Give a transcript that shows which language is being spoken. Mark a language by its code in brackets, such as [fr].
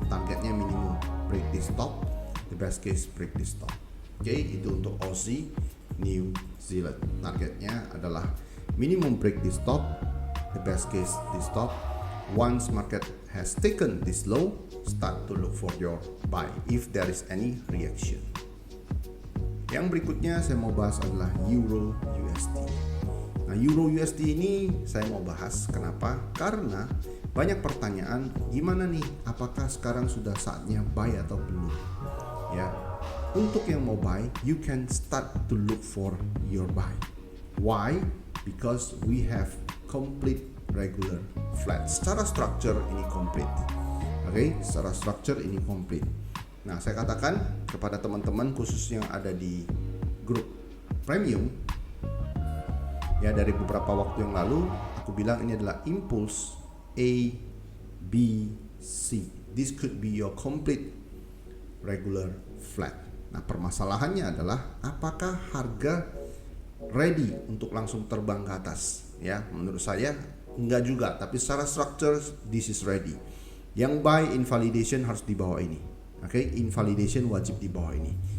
[en] Targetnya minimum break this top, the best case break this top. [id] Oke, itu untuk Aussie New Zealand. Targetnya adalah [en] minimum break this top, the best case this top. Once market has taken this low, start to look for your buy if there is any reaction. [id] Yang berikutnya saya mau bahas adalah Euro USD. Nah, Euro USD ini saya mau bahas kenapa? Karena banyak pertanyaan, gimana nih? Apakah sekarang sudah saatnya buy atau belum? Ya, untuk yang mau buy, [en] you can start to look for your buy. Why? Because we have complete regular flat. [id] Secara structure ini complete. Oke, secara structure ini complete. Nah, saya katakan kepada teman-teman khusus yang ada di grup premium, ya dari beberapa waktu yang lalu, aku bilang ini adalah impulse A, B, C. [en] This could be your complete regular flat. [id] Nah, permasalahannya adalah apakah harga ready untuk langsung terbang ke atas? Ya, menurut saya enggak juga, tapi secara structure [en] this is ready. [id] Yang buy invalidation harus di bawah ini. Oke, invalidation wajib di bawah ini.